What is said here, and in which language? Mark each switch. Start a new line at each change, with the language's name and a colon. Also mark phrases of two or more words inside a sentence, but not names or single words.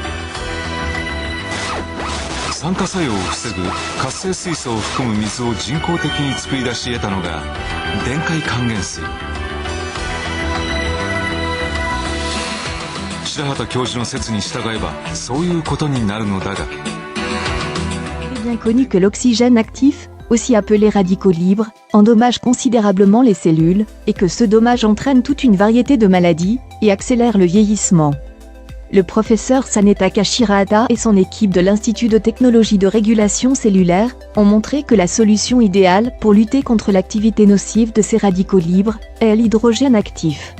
Japanese: 酸化作用を防ぐ活性水素を含む水を人工的に作り出し得たのが電解還元水。白畑教授の説に従えばそういうことになるのだが。
French: Bien connu que l'oxygène actif, aussi appelé radicaux libres, endommage considérablement les cellules, et que ce dommage entraîne toute une variété de maladies, et accélère le vieillissement. Le professeur Sanetaka Shirahata et son équipe de l'Institut de technologie de régulation cellulaire ont montré que la solution idéale pour lutter contre l'activité nocive de ces radicaux libres est l'hydrogène actif.